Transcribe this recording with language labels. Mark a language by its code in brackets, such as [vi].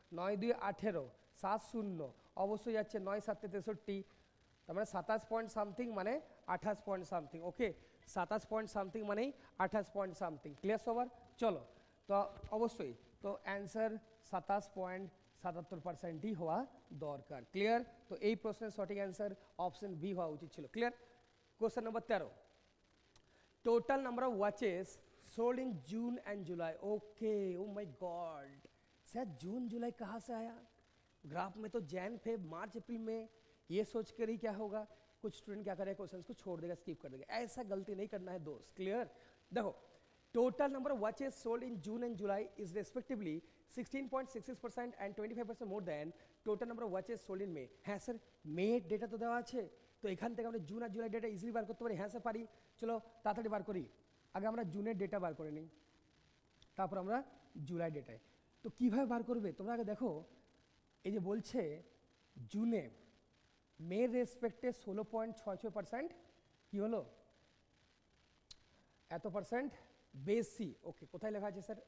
[bn] 9 2 18, 7 0 অবশ্যই যাচ্ছে 9 7 63, তার মানে 27 পয়েন্ট সামথিং মানে 28 পয়েন্ট সামথিং। ওকে, 27 পয়েন্ট সামথিং মানেই 28 পয়েন্ট সামথিং। ক্লিয়ার সবার? চলো, তো অবশ্যই তো অ্যান্সার 27.77%ই হওয়া দরকার। ক্লিয়ার? তো এই প্রশ্নের সঠিক অ্যান্সার অপশন বি হওয়া উচিত ছিল। Clear? Question number [en] 13, total number of watches sold in June and July. Okay, oh my God, [hi] sir जून जुलाई कहाँ से आया? ग्राफ में तो जैन फेब मार्च अप्रैल में, ये सोच कर ही क्या होगा, कुछ स्टूडेंट क्या करेगा, क्वेश्चंस को छोड़ देगा, स्किप कर देगा। ऐसा गलती नहीं करना है दोस्त। क्लियर? देखो, [en] total number of watches sold in June and July is respectively 16.66% and 25% more than total number of watches sold in May. [bn] হ্যাঁ স্যার, মে ডেটা তো দেওয়া আছে, তো এখান থেকে আমরা জুন আর জুলাই ডেটা ইজিলি বার করতে পারি। হ্যাঁ স্যার পারি, চলো তাড়াতাড়ি বার করি। আগে আমরা জুনের ডেটা বার করে নিই, তারপর আমরা জুলাই ডেটায়। তো কীভাবে বার করবে তোমরা আগে দেখো, এই যে বলছে জুনে মের রেসপেক্টে 16.66% কী হলো, এত পার্সেন্ট বেশি। ওকে, কোথায় লেখা আছে স্যার?